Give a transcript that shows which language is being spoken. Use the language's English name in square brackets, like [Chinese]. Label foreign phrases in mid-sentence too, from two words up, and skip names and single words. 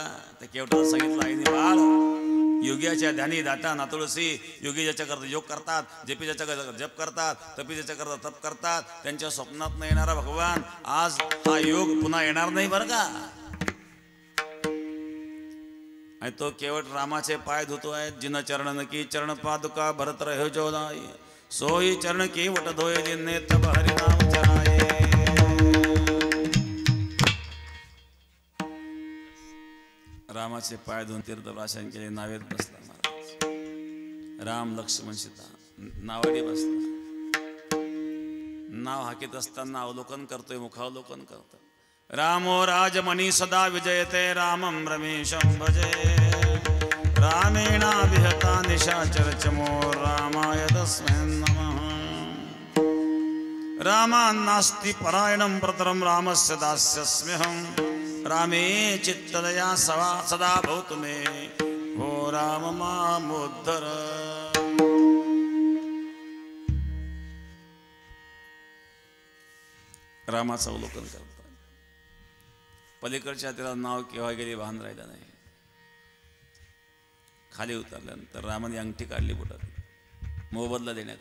[Marathi] त्या केवटाला सांगितलं, आईने, बाळ, योग्याच्या ध्यानी दाता नातुळसी. योगी ज्याच्या करता योग करतात, जपी ज्याच्या करता जप करतात, तपी ज्याच्या करता तप करतात, त्यांच्या स्वप्नात न येणारा भगवान आज हा योग पुन्हा येणार नाही बरं का. आणि तो केवट रामाचे पाय धुतोय. [Awadhi] जिन चरण की चरण पादुका भरत रहो जोदाई, सोई चरण की वट धोये जिन्ने तब हरि नाम चराये. [Marathi] रामाचे पाय धुवून तीर्थप्राशन केले. नावेत बसला महाराज. राम लक्ष्मण सीता नावाडी बसला. नाव हाकीत असताना अवलोकन करतोय, मुखावलोकन करतोय. [Sanskrit] रामो राजमणी सदा विजयते रामं रमेशं भजे. रामेणाभिहता निशाचर चमो रामाय तस्मै नमः. रामान्नास्ति परायणं प्रतरं रामस्य दास्यस्म्यहं. रामे चित्तदया सदा भवतु मे, हो राम मामुद्धर. [Marathi] रामाचं अवलोकन करतात. पलीकडच्या त्याला नाव केव्हा गेली भान राहिलं नाही. खाली उतरल्यानंतर रामाने अंगठी काढली बोटात, मोबदला देण्यात.